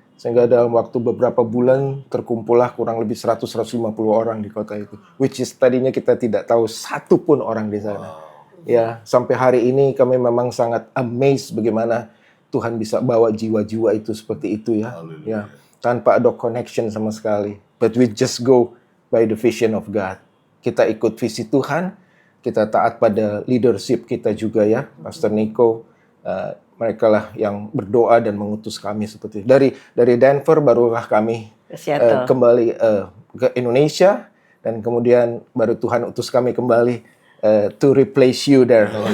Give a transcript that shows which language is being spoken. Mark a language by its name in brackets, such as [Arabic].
[Indonesian] Sehingga dalam waktu beberapa bulan terkumpullah kurang lebih 100-150 orang di kota itu. [English] Which is [Indonesian] tadinya kita tidak tahu satu pun orang di sana. Ya, sampai hari ini kami memang sangat amazed bagaimana Tuhan bisa bawa jiwa-jiwa itu seperti itu ya. Ya, tanpa ada connection sama sekali. [English] But we just go by the vision of God. [Indonesian] Kita ikut visi Tuhan, kita taat pada leadership kita juga ya, Pastor Nico. Mereka lah yang berdoa dan mengutus kami seperti itu. Dari Denver barulah kami Ke Seattle. kembali ke Indonesia dan kemudian baru Tuhan utus kami kembali [English] to replace you there.